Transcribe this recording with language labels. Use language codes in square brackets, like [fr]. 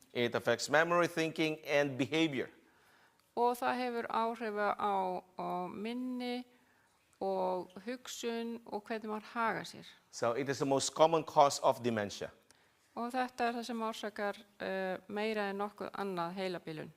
[en] It affects memory, thinking, and behavior. [is] og það hefur áhrif á minni og hugsun og hvernig maður hagar sér. [en] So it is the most common cause of dementia. [is] Og þetta það sem orsakar meira en nokkuð annað heilabilun.